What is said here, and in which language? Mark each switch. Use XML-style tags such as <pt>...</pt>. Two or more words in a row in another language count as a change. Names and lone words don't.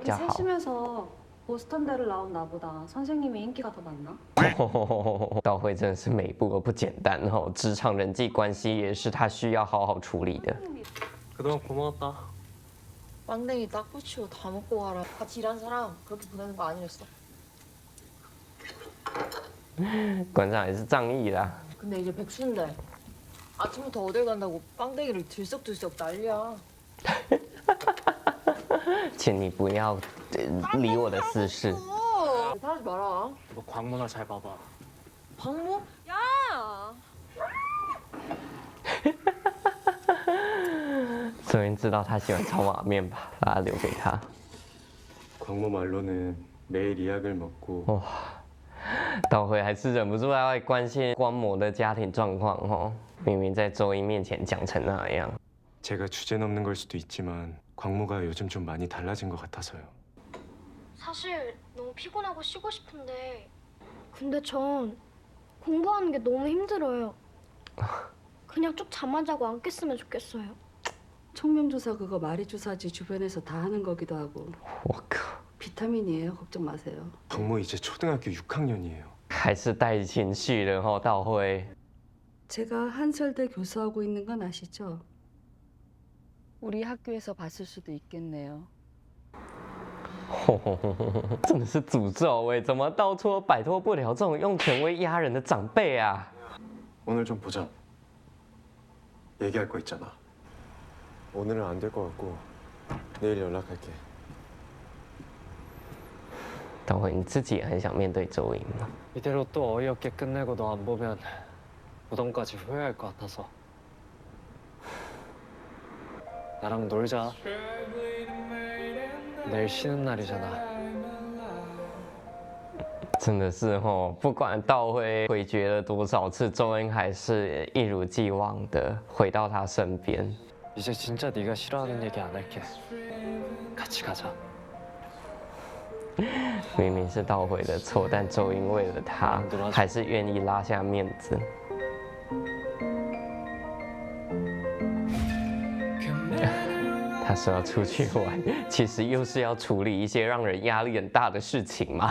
<ko>이렇게</ko> <zh>较好。</zh> <ko>세심해서 보스턴대를 나온 나보다 선생님이 인기가 더 많나?</ko> <zh>道辉真的是每一步都不简单哦，职场人际关系也是他需要好好处理的。</zh> <ko>그동안 고마웠다. 빵댕이 딱 붙이고 다 먹고 가라. 같이 일한 사람 그렇게 보내는 거 아니랬어.</ko> <zh>馆长也是仗义啦。</zh> <ko>근데 이제 백수인데 아침부터 어딜 간다고 빵댕이를 들썩들썩 난리야.</ko> <zh>请你不要理我的私事。</zh> <ko>하지 마라. 너 광문아 잘 봐봐. 박모? 야!</ko> <zh>所以知道他喜欢炒马面吧，把它留给他。</zh> <ko>광모 말로는 매일 이약을 먹고</ko> <zh>哇，道辉还是忍不住要关心观摩的家庭状况哦。明明在周英面前讲成那样。</zh> <ko>제가 주제 넘는 걸 수도 있지만 광모가 요즘 좀 많이 달라진 것 같아서요. 사실 너무 피곤하고 쉬고 싶은데 근데 전 공부하는 게 너무 힘들어요. 그냥 쭉 잠만 자고 안 깼으면 좋겠어요. 청명주사 그거 마리주사지 주변에서 다 하는 거기도 하고</ko> <zh>我靠，</zh> <ko>비타민이에요. 걱정 마세요. 광모 이제 초등학교 6학년이에요.</ko> <zh>还是带情绪的哦，道辉。</zh> <ko>제가 한설대 교수하고 있는 건 아시죠? 우리 학교에서 봤을 수도 있겠네요.</ko> <zh>真的是诅咒哎！怎么到处都摆脱不了这种用权威压人的长辈啊？</zh> <ko>오늘 좀 보자. 얘기할 거 있잖아. 오늘은 안 될 것 같고 내일 연락할게.</ko> <zh>道辉，你自己也很想面对周英吗？</zh> <ko>이대로 또 어이없게 끝내고 너 안 보면 무덤까지 후회할 것 같아서. 나랑 놀자. 내일 쉬는 날이잖아.</ko> <zh>真的是哦，不管道辉回绝了多少次，周英还是一如既往的回到他身边。</zh> <ko>이제 진짜 네가 싫어하는 얘기 안 할게. 같이 가자.</ko> <zh>明明是道辉的错，但周英为了他，还是愿意拉下面子。他说要出去玩，其实又是要处理一些让人压力很大的事情嘛。</zh>